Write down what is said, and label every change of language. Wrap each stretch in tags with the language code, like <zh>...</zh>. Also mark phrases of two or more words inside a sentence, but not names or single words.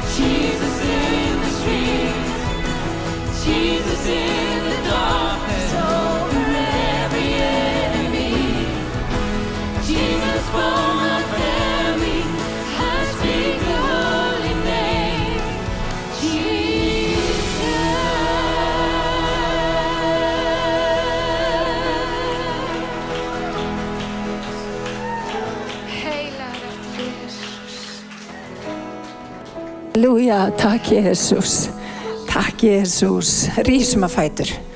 <en>Jesus in the street, Jesus in the darkness over every enemy, Jesus for my family, I speak the holy name, Jesus.</en> <is>Heilar eftir Jesus. Halleluja, takk Jesus. Takk Jesus. Rísum að fætur.</is>